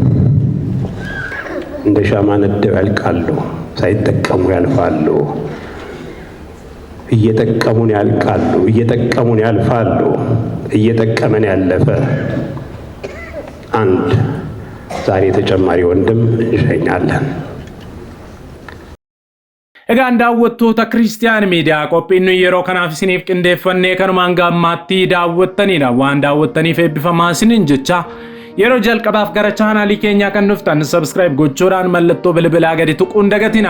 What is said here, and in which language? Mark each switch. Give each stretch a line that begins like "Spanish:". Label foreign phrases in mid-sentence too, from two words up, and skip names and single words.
Amharic: እንደ ሻማ ነደው ያልቃሉ፣ ሳይጠቀሙ ያልፋሉ። እየጠቀሙን ያልቃሉ፣ እየጠቀሙን ያልፋሉ። እየጠቀመን ያለፈ አንድ ዛሬ ተጨማሪ ወንድም እንሸኛለን።
Oromo: Egaan daawwattoota Kiristiyaan Miidiyaa qophiin yeroo kanaaf isiniif qindeeffannee kanumaan gammaatti daawwattanidha. Waan daawwattaniif eebbifamaa isiniin jecha yeroo jalqabaaf gara chaanaalii keenyaa kan dhuftan subscribe gochuudhaan mallattoo bilbilaa gadi tuquun dagatina.